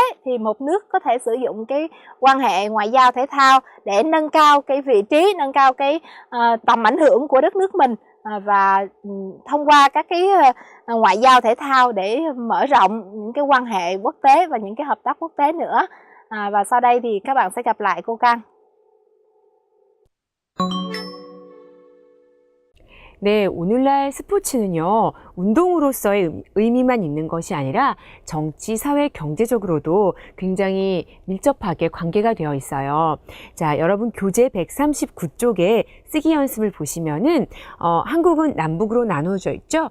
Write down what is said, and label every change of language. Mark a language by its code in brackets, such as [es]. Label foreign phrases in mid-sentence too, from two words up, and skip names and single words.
[vi] Thì một nước có thể sử dụng cái quan hệ ngoại giao thể thao để nâng cao cái vị trí, nâng cao cái tầm ảnh hưởng của đất nước mình, và thông qua các cái ngoại giao thể thao để mở rộng những cái quan hệ quốc tế và những cái hợp tác quốc tế nữa. Và sau đây thì các bạn sẽ gặp lại cô Căng. [ko] 네, 오늘날 스포츠는요, 운동으로서의 의미만 있는 것이 아니라 정치, 사회, 경제적으로도 굉장히 밀접하게 관계가 되어 있어요. 자, 여러분 교재 139쪽에 쓰기 연습을 보시면은, 한국은 남북으로 나눠져 있죠?